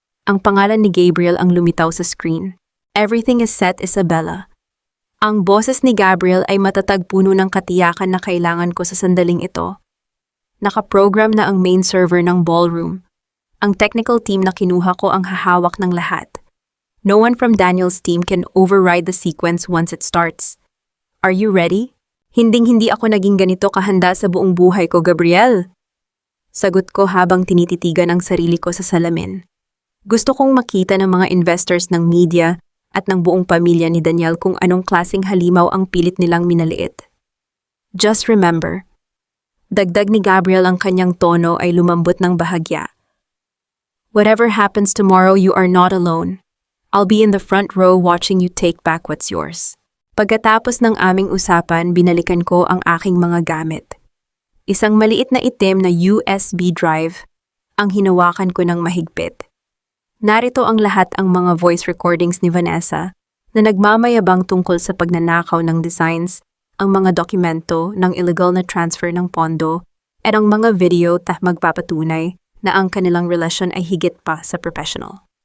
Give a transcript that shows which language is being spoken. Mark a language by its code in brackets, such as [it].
[tl] Ang pangalan ni Gabriel ang lumitaw sa screen. [en] Everything is set, [tl] Isabella. Ang boses ni Gabriel ay matatag, puno ng katiyakan na kailangan ko sa sandaling ito. Nakaprogram na ang main server ng ballroom. Ang technical team na kinuha ko ang hahawak ng lahat. [en] No one from Daniel's team can override the sequence once it starts. Are you ready? [tl] Hinding-hindi ako naging ganito kahanda sa buong buhay ko, Gabriel. Sagot ko habang tinititigan ang sarili ko sa salamin. Gusto kong makita ng mga investors ng media at ng buong pamilya ni Daniel kung anong klaseng halimaw ang pilit nilang minaliit. [en] Just remember, [tl] dagdag ni Gabriel, ang kanyang tono ay lumambot ng bahagya. [en] Whatever happens tomorrow, you are not alone. I'll be in the front row watching you take back what's yours. [tl] Pagkatapos ng aming usapan, binalikan ko ang aking mga gamit. Isang maliit na itim na USB drive ang hinawakan ko ng mahigpit. Narito ang lahat ang mga voice recordings ni Vanessa na nagmamayabang tungkol sa pagnanakaw ng designs, ang mga dokumento ng illegal na transfer ng pondo, at ang mga video magpapatunay na ang kanilang relasyon ay higit pa sa professional.